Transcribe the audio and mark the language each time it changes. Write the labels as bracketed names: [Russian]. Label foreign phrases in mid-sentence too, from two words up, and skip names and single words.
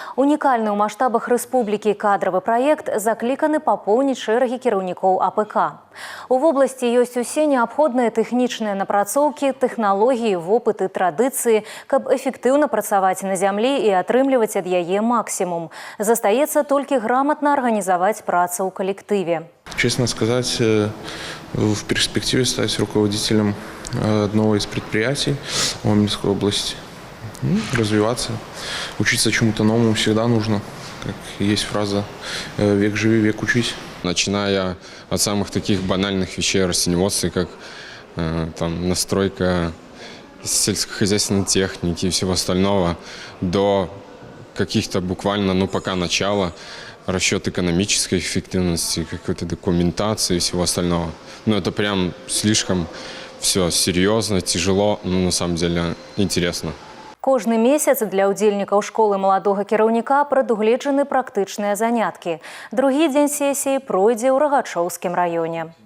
[Belarusian] Унікальны ў маштабах рэспублікі кадравы праект закліканы папоўніць шэрагі кіраўнікоў АПК. У вобласці ёсць усе неабходныя тэхнічныя напрацоўкі, тэхналогіі, вопыт і традыцыі, каб эфектыўна працаваць на зямлі і атрымліваць ад яе максімум. Застаецца толькі грамотна арганізаваць працу ў калектыве. [Russian] Честно сказать, в перспективе стать руководителем одного из предприятий в Омельской области. Развиваться, учиться чему-то новому всегда нужно. Как есть фраза «век живи, век учись». Начиная от самых таких банальных вещей растениеводства, как там, настройка сельскохозяйственной техники и всего остального, до каких-то буквально, пока начала, расчет экономической эффективности, какой-то документации и всего остального. Это прям слишком все серьезно, тяжело, но на самом деле интересно. [Belarusian] Кожны месяц для ўдзельнікаў школы маладога кіраўніка прадугледжаны практычныя заняткі. Другі дзень сесіі пройдзе ў Рагачоўскім раёне.